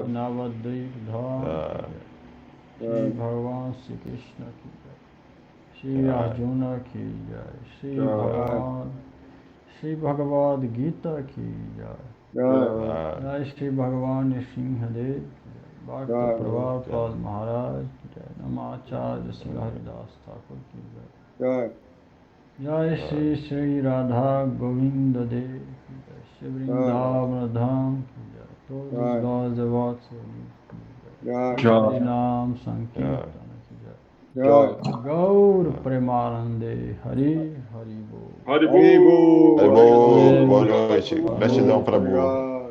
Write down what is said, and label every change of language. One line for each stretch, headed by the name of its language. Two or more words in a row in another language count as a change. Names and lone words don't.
Hindi: नवद्वीप धाम श्री भगवान श्री कृष्ण की जय श्री अर्जुन की जय श्री भगवान श्री भगवद् गीता की जय जय श्री भगवान नृसिंहदेव भक्त प्रभुपाद महाराज जय नामाचार्य श्री हरिदास ठाकुर की जय Jai. जय श्री श्री राधा गोविंद देव जय श्री वृंदावन धाम की जय
Portuguese: Todos nós devotos reunidos
Hindi: की जय हरि नाम संकीर्तन की जय Jai.
Bangla: গৌর প্রেমানন্দে হরি হরি বোল Haribo!
Portuguese: Boa noite. Gratidão, Prabhu.